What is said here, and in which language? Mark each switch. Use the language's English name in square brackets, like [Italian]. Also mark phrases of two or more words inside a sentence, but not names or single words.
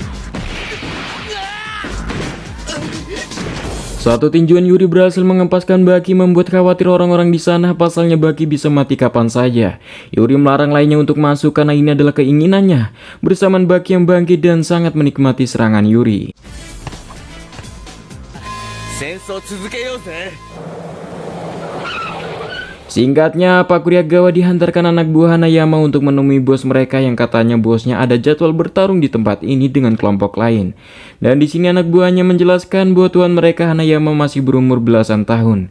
[Indonesian] Satu tinjuan Yuri berhasil mengempaskan Baki, membuat khawatir orang-orang di sana, pasalnya Baki bisa mati kapan saja. Yuri melarang lainnya untuk masuk karena ini adalah keinginannya. Bersamaan Baki yang bangkit dan sangat menikmati serangan Yuri. [Japanese] 戦争続けようぜ。 [Indonesian] Singkatnya, Pak Kuriagawa dihantarkan anak buah Hanayama untuk menemui bos mereka yang katanya bosnya ada jadwal bertarung di tempat ini dengan kelompok lain. Dan di sini anak buahnya menjelaskan bahwa tuan mereka Hanayama masih berumur belasan tahun.